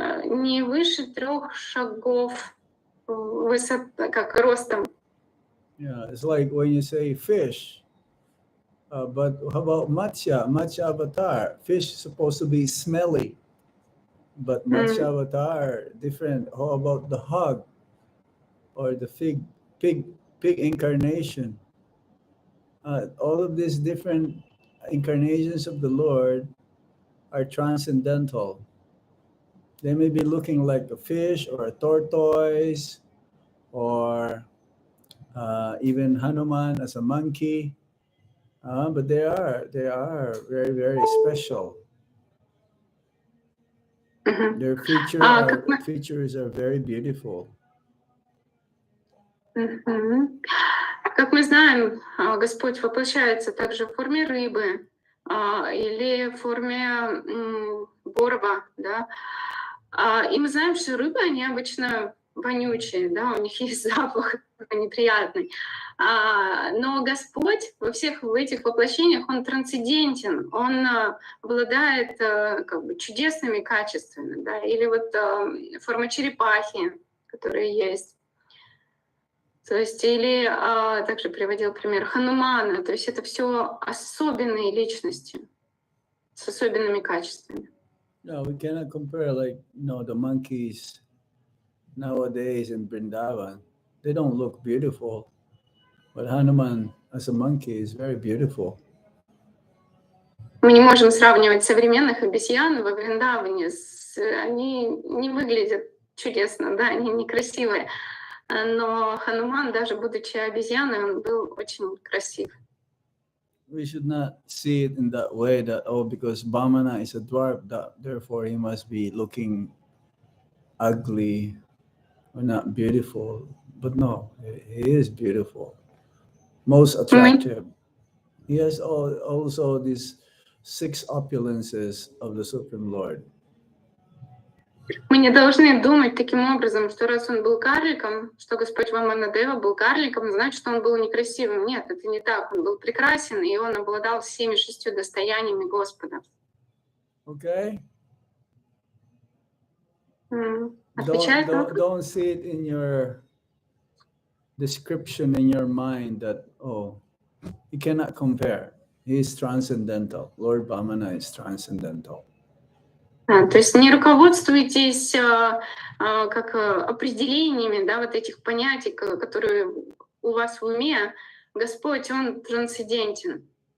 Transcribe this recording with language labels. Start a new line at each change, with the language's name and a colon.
Russian: Не выше 3 шагов высоты, как ростом.
English: Yeah, it's like when you say fish. But how about Matsya avatar? Fish is supposed to be smelly. But Matsya avatar, different. How about the hog? Or the pig incarnation? All of these different incarnations of the Lord are transcendental. They may be looking like a fish or a tortoise, or even Hanuman as a monkey, but they are very, very special. Мгм. Their
Russian: Как мы
English: features are very beautiful. Мгм.
Russian: Как мы знаем, Господь воплощается также в форме рыбы, или в форме борова, да. И мы знаем, что рыбы, они обычно вонючие, да, у них есть запах такой неприятный. Но Господь во всех этих воплощениях, Он трансцендентен, Он обладает как бы чудесными качествами, да, или вот форма черепахи, которая есть. То есть, или также приводил пример Ханумана. То есть это все особенные личности с особенными качествами.
English: No, we cannot compare the monkeys nowadays in Vrindavan. They don't look beautiful, but Hanuman as a monkey is very beautiful.
Russian: Мы не можем сравнивать современных обезьян во Вриндаване. Они не выглядят чудесно, да, они некрасивые. Но Хануман, даже будучи обезьяной, он был очень красив.
English: We should not see it in that way that, because Bhamana is a dwarf, that therefore he must be looking ugly or not beautiful. But no, he is beautiful, most attractive. He has also these 6 opulences of the Supreme Lord.
Russian: Мы не должны думать таким образом, что раз он был карликом, что Господь Ваманадева был карликом, значит, что он был некрасивым. Нет, это не так. Он был прекрасен, и он обладал всеми 6 достояниями Господа.
English: Okay?
Russian: Отвечает на вопрос?
English: Don't see it in your description in your mind that, you cannot compare. He is transcendental. Lord Vamana is transcendental.
Russian: То есть не руководствуйтесь как определениями, да, вот этих понятий, которые у вас в уме. Господь, Он трансцендентен.